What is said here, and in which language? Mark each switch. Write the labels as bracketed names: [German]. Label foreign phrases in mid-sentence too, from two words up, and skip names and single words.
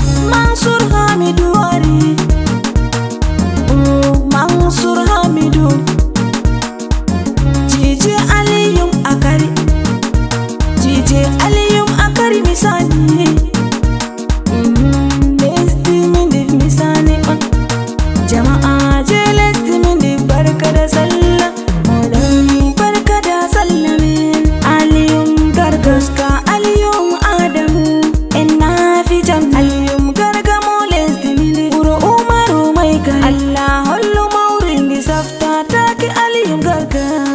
[Fula] Mansur Hamidu Wari. Oh, Mansur Hamidu. Jiji Aliyum Akari. Jiji Aliyum Akari misani. Mm, lesdi min di misani on. Jama'a je lesdi min di [Hausa] barka da sallah. Molan barka da sallah min. [Fula] Aliyum Gargaska, Aliyum Adam. En na fi jam. Aliyum Garga mo lesdi min di. Wuro Umaru [Hausa] mai gari. [Fula] Allah hollu mawrin di safta taki Aliyum Garga.